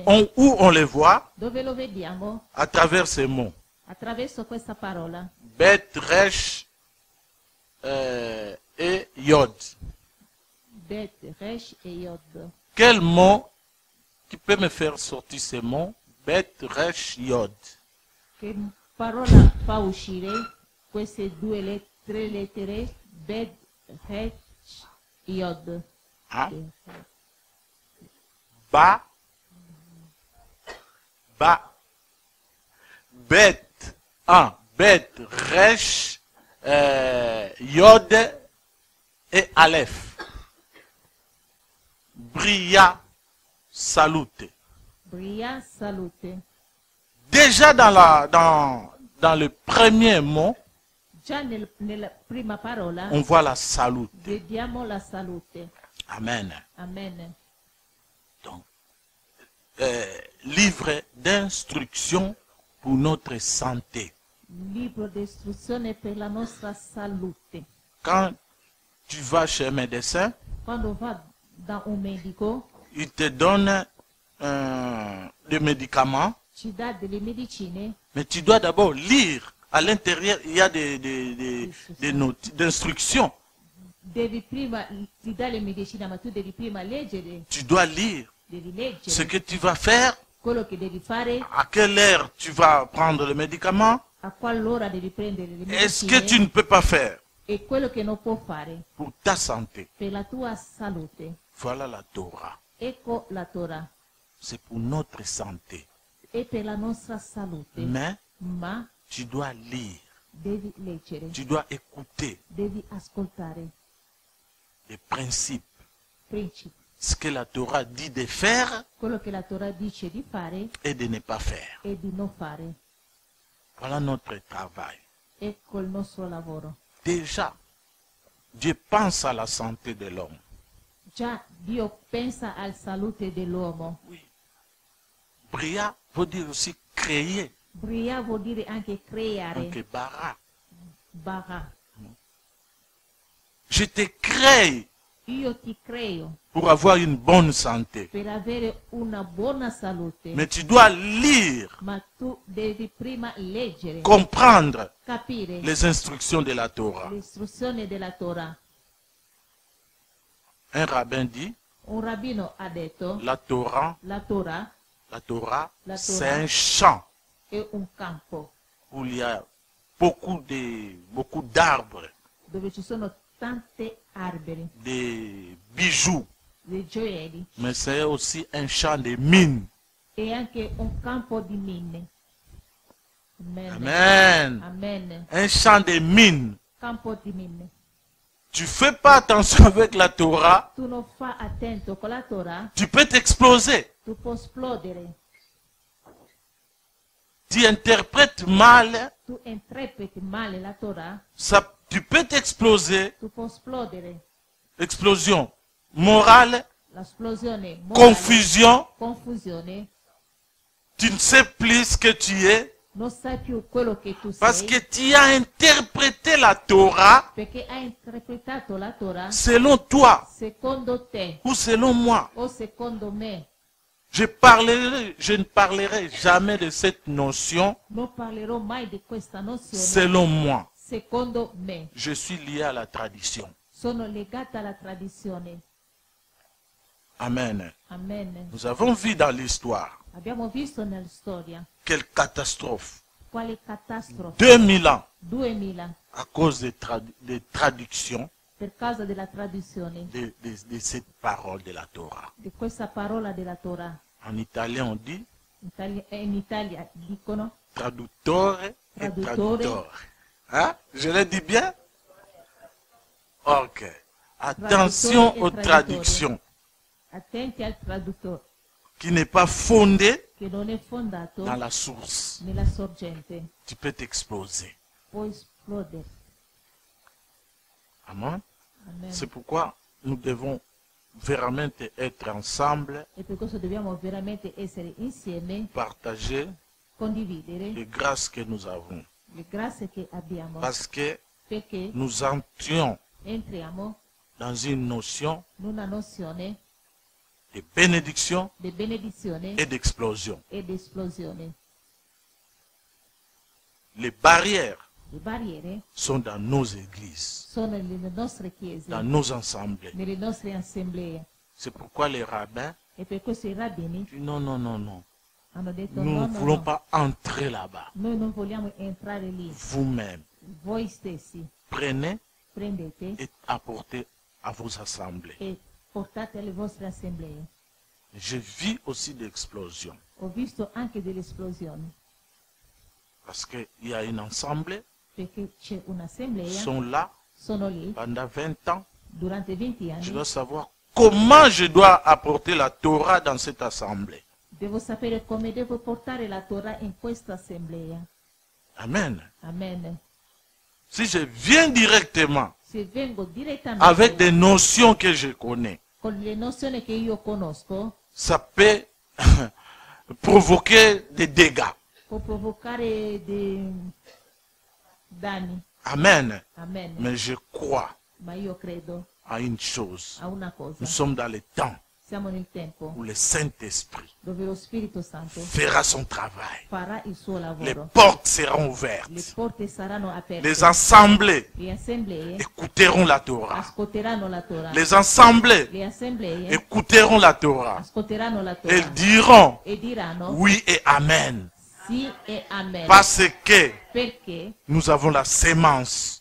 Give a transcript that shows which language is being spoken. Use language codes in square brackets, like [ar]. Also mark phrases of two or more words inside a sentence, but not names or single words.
[fr] Où on les voit? [it] Dove lo vediamo? [fr] À travers ces mots. [it] Attraverso questa parola. [fr] Bet, Resh et Yod. [it] Bet, Resh e Yod. [fr] Quel mot qui peut me faire sortir ces mots? Bet, Resh, Yod. [it] Che parola fa uscire queste tre lettere? Bet Het Yod. [fr] Hein? Ba. Ba. Bet. Bet. Resh. Yod. Et Aleph. Bria. [it] Salute. Bria Salute. [fr] Déjà dans le premier mot, [it] Già nella prima parola [fr] on voit la salute. [it] vediamo la salute. Amen. Amen. [fr] Donc, livre d'instruction pour notre santé. [it] Libro di istruzione per la nostra salute. [fr] Quand tu vas chez un médecin, [it] Quando va da un medico [fr] il te donne des médicaments, [it] ci dà delle medicine, [fr] mais tu dois d'abord lire. À l'intérieur, il y a des notes d'instruction. [it] devi prima ti dà le medicine, ma tu devi prima leggere, [fr] Tu dois lire [it] devi [fr] ce [it] leggere [fr] que tu vas faire, [it] quello che devi fare, [fr] à quelle heure tu vas prendre le médicament, [it] a quale devi prendere le [fr] et ce que tu [it] medicine [fr] ne peux pas faire [it] e quello che non può fare [fr] pour ta santé. [it] per la tua salute. [fr] Voilà la Torah. [it] Ecco la Torah, [fr] C'est pour notre santé. [it] è per la nostra salute, [fr] Mais [it] ma [fr] tu dois lire, [it] devi leggere, [fr] tu dois écouter [it] devi ascoltare [fr] les principes. [it] principi, [fr] Ce que la Torah dit de faire [it] quello che la Torah dice di fare [fr] et de ne pas faire. [it] e di non fare. [fr] Voilà notre travail. [it] Ecco il nostro lavoro. [fr] Déjà, Dieu pense à la santé de l'homme. [it] Già Dio pensa alla salute dell'uomo. [fr] Oui. Bria veut dire aussi créer, [it] Bria vuol dire anche creare, anche bara. bara. [fr] Je te crée [it] Io ti creo [fr] pour avoir une bonne santé. [it] per avere una buona salute, [fr] Mais tu dois lire, [it] ma tu devi prima leggere, [fr] comprendre [it] capire [fr] les instructions de la Torah. [it] l'istruzione della Torah. [fr] Un rabbin dit, [it] Un rabbino ha detto, [fr] la Torah, [it] la Torah [fr] la Torah, [it] La [fr] c'est Torah. un champ [it] è un campo [fr] où il y a beaucoup d'arbres, [it] dove ci sono tante alberi, [fr] des bijoux, [it] dei gioielli, [fr] mais c'est aussi un champ de mines. [it] e anche un campo di mine. Amen. Amen. Amen. [fr] Un champ de mines. [it] Campo di mine. [fr] Tu fais pas attention avec la Torah, [it] Tu non fa attento con la Torah, [fr] tu peux t'exploser. [it] tu puoi esplodere, [fr] Tu interprètes mal, [it] tu interpreti male la Torah, [fr] ça, tu peux t'exploser. [it] tu puoi esplodere. [fr] Explosion morale, [it] L'esplosione morale, [fr] confusion, [it] confusione, [fr] tu ne sais plus ce que tu es [it] non sai più quello che tu [fr] parce [it] sei, [fr] que tu as interprété la Torah [it] perché hai interpretato la Torah [fr] selon toi [it] secondo te [fr] ou selon moi. [it] o secondo me. [fr] Je ne parlerai jamais de cette notion [it] Non parlerò mai di questa nozione [fr] selon moi. [it] secondo me. [fr] Je suis lié à la tradition. [it] Sono legata alla tradizione. Amen. Amen. [fr] Nous avons vu dans l'histoire [it] Abbiamo visto nella storia [fr] quelle catastrophe. [it] quali catastrofi. [fr] 2000 ans [it] 2000 [fr] à cause des traductions [it] per causa della tradizione [fr] de cette parole de la Torah. [it] di questa parola della Torah. [fr] En italien, on dit [it] In Italia dicono traduttore et Traduttore. traduttore. [fr] Hein? Je le dis bien? Ok. Attention [it] Traduttore et [fr] aux [it] traduttore. [fr] traductions [it] attenti al traduttore [fr] qui n'est pas fondée [it] che non è fondato [fr] dans la source. [it] nella sorgente. [fr] Tu peux t'exploser. [it] Può esplodere. Amen. Amen. [fr] C'est pourquoi nous devons vraiment être ensemble, [it] E per questo dobbiamo veramente essere insieme, [fr] partager [it] condividere [fr] les grâces que nous avons. [it] le grazie che abbiamo, [fr] Parce que [it] perché [fr] nous entrions [it] entriamo [fr] dans une notion [it] in una nozione [fr] de bénédiction [it] di benedizione [fr] et d'explosion. [it] ed esplosione. [fr] Les barrières [it] Le barriere [fr] sont dans nos églises, [it] sono nelle nostre chiese, [fr] dans nos assemblées. [it] nelle nostre assemblee. [fr] C'est pourquoi les rabbins [it] E per questo i rabbini [fr] disent non, non, non, non. [it] hanno detto [fr] Nous [it] no, [fr] ne [it] no, [fr] voulons [it] no, [fr] pas entrer là-bas. [it] noi non vogliamo entrare lì. [fr] Vous-même, [it] Voi stessi [fr] prenez [it] prendete [fr] et apportez à vos assemblées. [it] e portate alle vostre assemblee. [fr] Je vis aussi d'explosions. [it] Ho visto anche delle esplosioni, [fr] Parce qu'il y a une assemblée, [it] perché c'è [fr] ils [it] un'assemblea, [fr] sont là [it] sono lì [fr] pendant 20 ans. [it] durante 20 [fr] Je [it] anni. [fr] dois savoir comment je dois apporter la Torah dans cette assemblée. [it] Devo sapere come devo portare la Torah in questa assemblea. Amen. Amen. [fr] Si je viens directement [it] Se vengo direttamente [fr] avec des notions que je connais, [it] con le nozioni che io conosco, [fr] ça peut provoquer des dégâts. [it] può provocare dei danni. Amen. Amen. [fr] Mais je crois [it] Ma io credo [fr] à une chose. [it] a una cosa. [fr] Nous sommes dans le temps [it] Siamo nel tempo [fr] où le Saint-Esprit [it] dove lo Spirito Santo [fr] fera son travail. [it] farà il suo [fr] Les [it] lavoro. [fr] portes seront [it] Le [fr] ouvertes. [it] porte saranno aperte. [fr] Les assemblées [it] Le assemblee [fr] écouteront la Torah. [it] ascolteranno la Torah. [fr] Les assemblées [it] Le assemblee [fr] écouteront la Torah. [it] ascolteranno la Torah [fr] Elles diront [it] e diranno [fr] oui et amen. [it] sì e amen. [fr] Parce que [it] Perché [fr] nous avons la sémence.